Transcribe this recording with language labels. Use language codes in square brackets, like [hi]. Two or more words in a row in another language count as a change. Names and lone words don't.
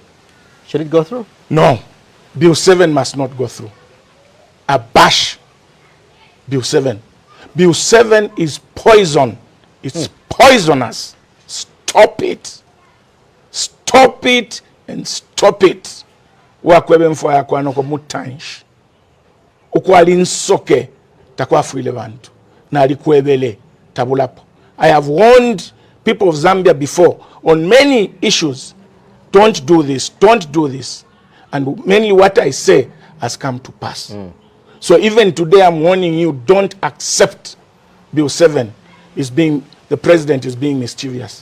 [en] Should it go through? No. Bill 7 must not go through. Abash Bill 7. Bill 7 is poison. It's poisonous. Stop it. Stop it and stop it. [bem] Wakwebe mfwa ya kwa noko mutanshi. Ukwali nsoke takwa fuile bantu. Na alikuwebele tabulapo. [en] I have warned people of Zambia before on many issues don't do this, don't do this. And mainly what I say has come to pass. So even today I'm warning you, don't accept Bill 7 the president is being mischievous.